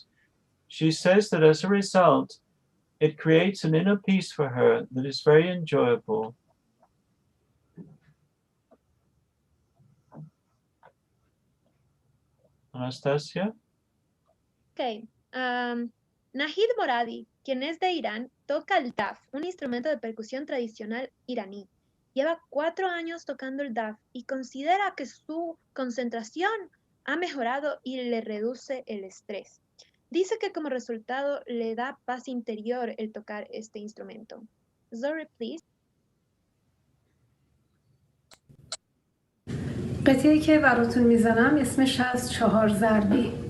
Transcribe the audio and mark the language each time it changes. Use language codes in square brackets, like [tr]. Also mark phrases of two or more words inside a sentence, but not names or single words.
[en] She says that as a result, it creates an inner peace for her that is very enjoyable. Anastasia? Ok. [es] Nahid Moradi, quien es de Irán, toca el daf, un instrumento de percusión tradicional iraní. Lleva 4 años tocando el daf y considera que su concentración ha mejorado y le reduce el estrés. Dice que como resultado le da paz interior el tocar este instrumento. [en] Zori, please. [fa] قطعه‌ای که براتون میزنم اسمش از 4 ضربی.